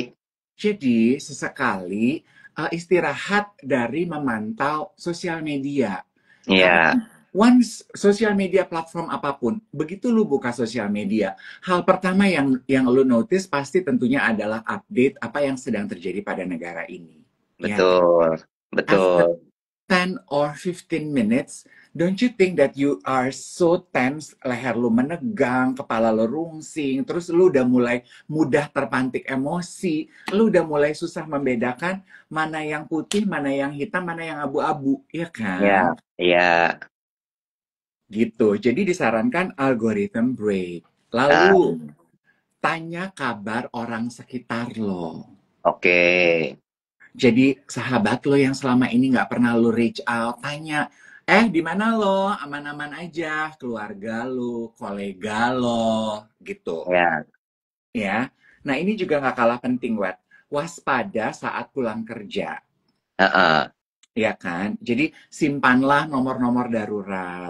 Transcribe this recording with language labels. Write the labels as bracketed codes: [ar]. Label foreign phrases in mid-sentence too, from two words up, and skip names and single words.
[id] Jadi sesekali istirahat dari memantau sosial media. Karena Iya, kan once sosial media platform apapun, begitu lu buka sosial media, hal pertama yang lu notice pasti tentunya adalah update apa yang sedang terjadi pada negara ini. Ya kan? betul, After betul. [en] 10 or 15 minutes, don't you think that you are so tense, [id] leher lu menegang, kepala lu rungsing, terus lu udah mulai mudah terpantik emosi, lu udah mulai susah membedakan mana yang putih, mana yang hitam, mana yang abu-abu, ya Iya, kan? iya. Gitu. Jadi disarankan [en] algorithm break. [id] Ah, Lalu, tanya kabar orang sekitar lo. oke. Jadi sahabat lo yang selama ini nggak pernah lo [en] reach out, [id] tanya, di mana lo? Aman-aman aja, keluarga lo, kolega lo, gitu. Ya, Ya. Nah ini juga nggak kalah penting, Wet. Waspada saat pulang kerja. heeh. Ya kan? Jadi simpanlah nomor-nomor darurat.